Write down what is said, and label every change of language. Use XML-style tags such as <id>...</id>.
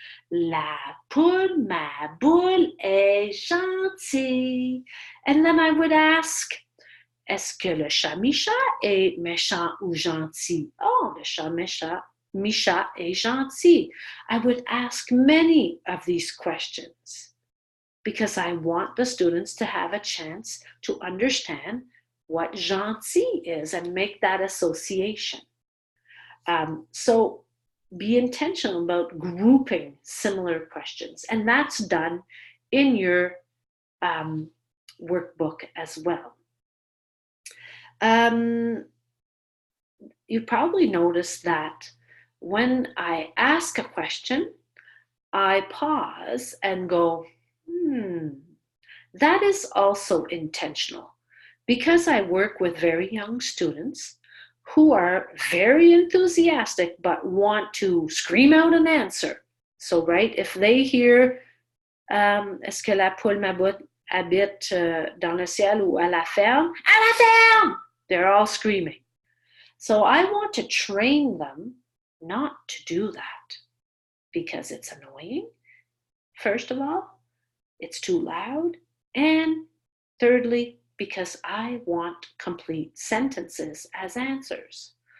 <fr>La poule, ma boule, est gentille.</fr> <en>And then I would ask,</en> <fr>est-ce que le chat Micha est méchant ou gentil? Oh, le chat Micha est gentil.</fr> <en>I would ask many of these questions because I want the students to have a chance to understand what gentil is and make that association. So be intentional about grouping similar questions, and that's done in your workbook as well. You probably noticed that when I ask a question, I pause and go, that is also intentional, because I work with very young students who are very enthusiastic but want to scream out an answer. So, right, if they hear</en> <fr>est-ce que la poule habite dans le ciel ou à la ferme? À la ferme!</fr> <en>They're all screaming. So I want to train them not to do that, because it's annoying, first of all, it's too loud, and thirdly, because I want complete sentences as answers.</en>